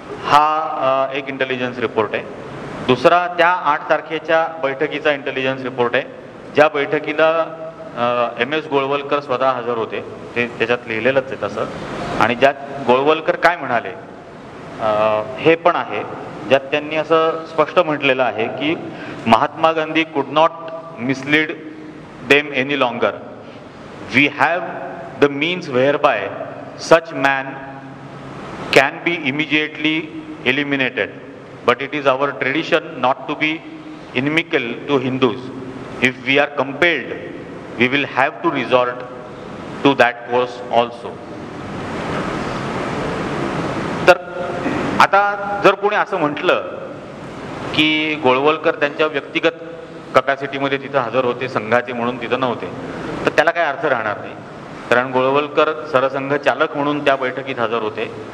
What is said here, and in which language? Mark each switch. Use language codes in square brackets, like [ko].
[mr] हा एक intelligence report आहे. दुसरा त्या 8 तारखेच्या बैठकीचा इंटेलिजन्स रिपोर्ट आहे, ज्या बैठकीला MS गोळवलकर स्वतः हजर होते. ते त्याच्यात लिहिलेलंच आहे तसं. आणि ज्यात गोळवलकर काय म्हणाले हे पण आहे, ज्यात त्यांनी असं स्पष्ट म्हटलेलं आहे की महात्मा गांधी [en] Could not mislead them any longer. We have the means whereby such man can be immediately eliminated, but it is our tradition not to be inimical to Hindus. If we are compelled, we will have to resort to that course also. [mr] तर आता जर कोणी असं म्हटलं की गोळवलकर त्यांच्या व्यक्तिगत कपॅसिटीमध्ये तिथं हजर होते, संघाचे म्हणून तिथं नव्हते, तर त्याला काय अर्थ राहणार नाही. कारण गोळवलकर सरसंघ चालक म्हणून त्या बैठकीत हजर होते.